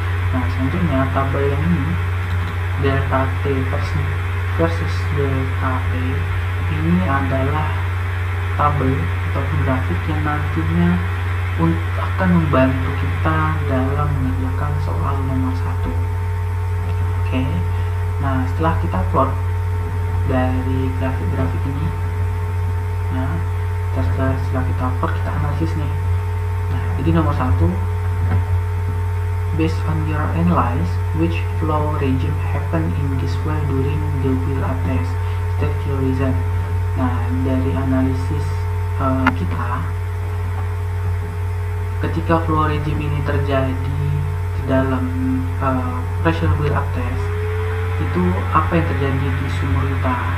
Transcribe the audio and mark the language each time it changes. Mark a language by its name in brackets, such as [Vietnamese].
[Indonesian] Nah, selanjutnya tabel yang ini delta T versus delta P ini adalah tabel atau grafik yang nantinya akan membantu kita dalam mengerjakan soal nomor 1. Oke. Nah, setelah kita plot dari grafik-grafik ini, nah setelah kita plot, kita analisis nih. Nah, jadi nomor 1, [English] based on your analysis, which flow regime happen in this way during the build-up test, state your reason. [Indonesian] Nah, dari analisis kita, ketika flow regime ini terjadi di dalam pressure build-up test, itu apa yang terjadi di sumur kita.